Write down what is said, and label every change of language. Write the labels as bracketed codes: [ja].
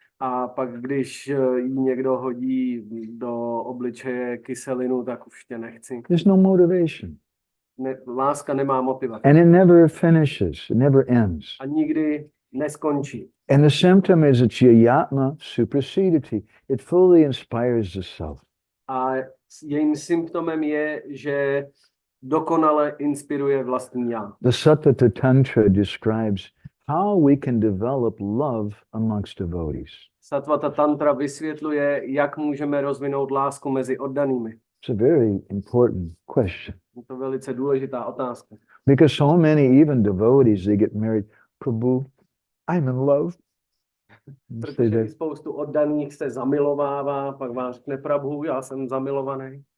[cs] A pak, když jí někdo hodí do obličeje kyselinu, tak už tě nechci. [en] There's no motivation. [cs] Láska nemá motivaci. [en] And it never finishes, it never ends. [cs] A nikdy neskončí. [en] And the symptom is that 𝗍𝗏 supersediti. It fully inspires the self. [cs] A jejím symptomem je, že dokonale inspiruje vlastní já. [en] The Sattva Tantra describes how we can develop love amongst devotees. [cs] Sattvata tantra vysvětluje, jak můžeme rozvinout lásku mezi oddanými. [en] It's a very important question. [cs] Je to velice důležitá otázka. [en] Because so many, even devotees, they get married. Prabhu, I'm in love. [cs] Protože spoustu oddaných se zamilovává, pak vám řekne Prabhu, já jsem zamilovaný.